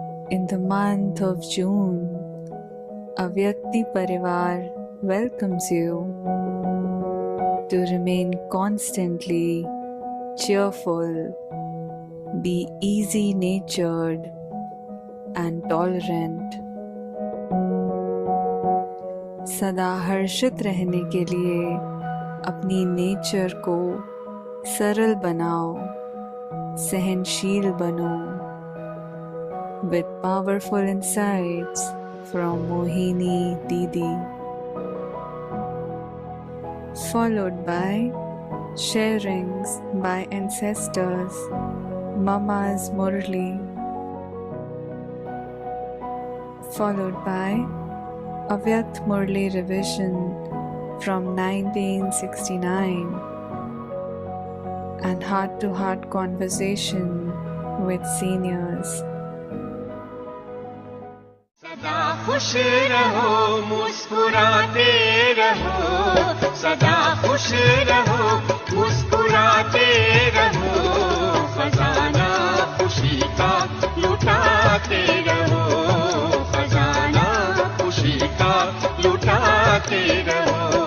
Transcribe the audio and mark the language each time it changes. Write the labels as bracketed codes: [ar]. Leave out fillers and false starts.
[en] In the month of June, Avyakti Parivar welcomes you to remain constantly cheerful, be easy-natured and tolerant. [hi] सदा हर्षित रहने के लिए अपनी nature को सरल बनाओ, सहनशील बनो। [en] With powerful insights from Mohini Didi, followed by sharings by ancestors, Mama's Murli, followed by Avyakt Murli revision from 1969, and heart-to-heart conversation with seniors. [hi] सदा खुश रहो, मुस्कुराते रहो, सदा खुश रहो, मुस्कुराते रहो, खजाना खुशी का लुटाते रहो, खजाना खुशी का लुटाते रहो,